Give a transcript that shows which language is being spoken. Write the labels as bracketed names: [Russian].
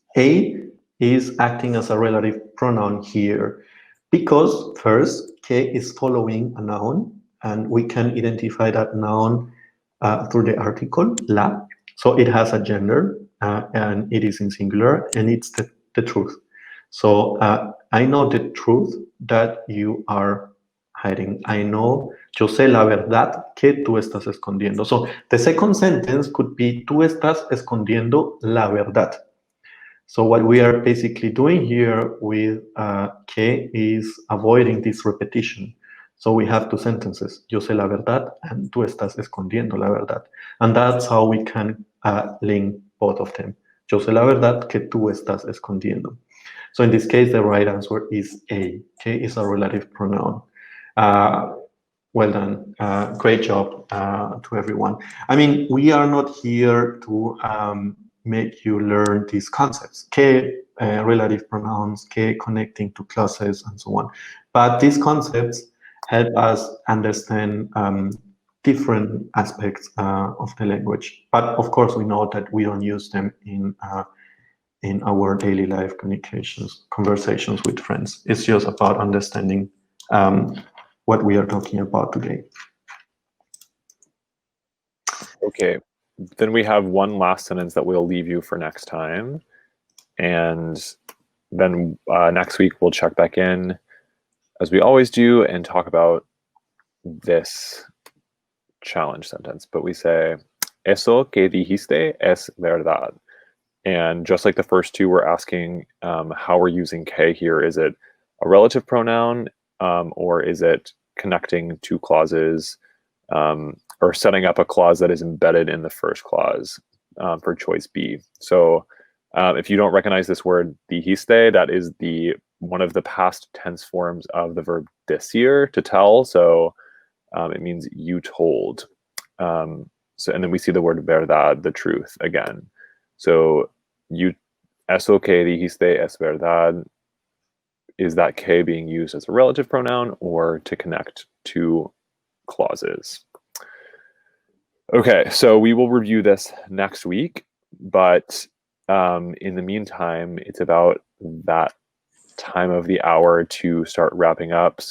[English] A is acting as a relative pronoun here because first, que is following a noun, and we can identify that noun through the article, la. So it has a gender, and it is in singular, and it's the truth. So I know the truth that you are hiding. I know, [Spanish] yo sé la verdad que tú estás escondiendo. [English] So the second sentence could be, [Spanish] tú estás escondiendo la verdad. [English] So what we are basically doing here with que is avoiding this repetition. So we have two sentences, [Spanish] yo sé la verdad and tú estás escondiendo la verdad. [English] And that's how we can link both of them. [Spanish] Yo sé la verdad que tú estás escondiendo. [English] So in this case, the right answer is A. Que is a relative pronoun. Well done. Great job to everyone. I mean, we are not here to make you learn these concepts. Que, relative pronouns, que connecting to clauses, and so on. But these concepts help us understand different aspects of the language. But of course, we know that we don't use them in our daily life communications, conversations with friends. It's just about understanding what we are talking about today. Okay, then we have one last sentence that we'll leave you for next time. And then next week we'll check back in, as we always do, and talk about this challenge sentence. But we say, [Spanish] eso que dijiste es verdad. [English] And just like the first two, we're asking how we're using que here. Is it a relative pronoun, or is it connecting two clauses, or setting up a clause that is embedded in the first clause for choice B? So if you don't recognize this word dijiste, that is one of the past tense forms of the verb decir, to tell. So it means you told. And then we see the word verdad, the truth, again. [Spanish] So eso que dijiste es verdad. [English] Is that que being used as a relative pronoun or to connect two clauses? Okay, so we will review this next week, but in the meantime, it's about that time of the hour to start wrapping up.